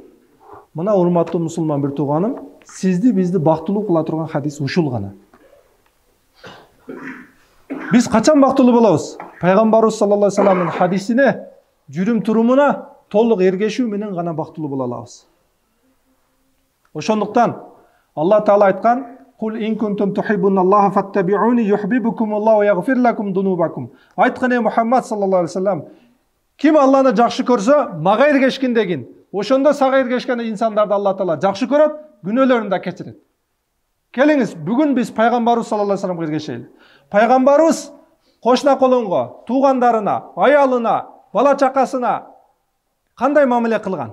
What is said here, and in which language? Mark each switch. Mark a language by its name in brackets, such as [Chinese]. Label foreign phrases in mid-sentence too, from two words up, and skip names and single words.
[Kyrgyz] Мына урматтуу мусулман бир тууганым, сизди бизди бактылуу кыла турган хадис ушул гана. Биз качан бактылуу болобуз? Пайгамбарыбыз [Arabic] صلى الله عليه وسلم [Kyrgyz] хадисине, жүрүм турумуна толук эргешүү менен гана бактылуу боло алабыз. Ошондуктан Алла Таала айткан: [Arabic] "قل إن كنتم تحبون الله فاتبعوني يحببكم الله ويغفر لكم ذنوبكم." [Kyrgyz] Айткан Мухаммад [Arabic] صلى الله عليه وسلم: [Kyrgyz] "Ким Алланы жакшы көрсө, мага эргешкин дегин. Ошондо сага эргешкен инсандарды Алла Таала жакшы көрөт, күнөөлөрүн да кечирет." Келиңиз, бүгүн биз пайгамбарыбыз [Arabic] صلى الله عليه وسلم [Kyrgyz] эргешели. Пайгамбарыбыз кошна колонго, туугандарына, аялына, бала чакасына кандай мамиле кылган?